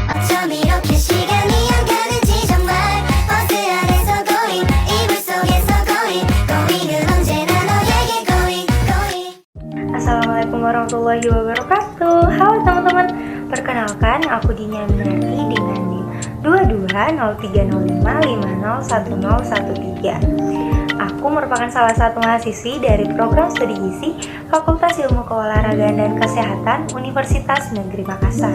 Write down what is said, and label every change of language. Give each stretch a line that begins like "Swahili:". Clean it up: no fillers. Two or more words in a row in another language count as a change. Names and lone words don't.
Korean: 좀 이렇게 시간이 안 가는지 정말 버스 안에서 going 이불 속에서 going은 언제나 너에게 going.
Arabic: السلام عليكم ورحمة الله وبركاته.
Indonesian: Halo teman-teman, perkenalkan aku Dini Aminarti dengan NIM 220355011013. Aku merupakan salah satu mahasiswi dari program studi gizi Fakultas Ilmu Keolahragaan dan Kesehatan Universitas Negeri Makassar.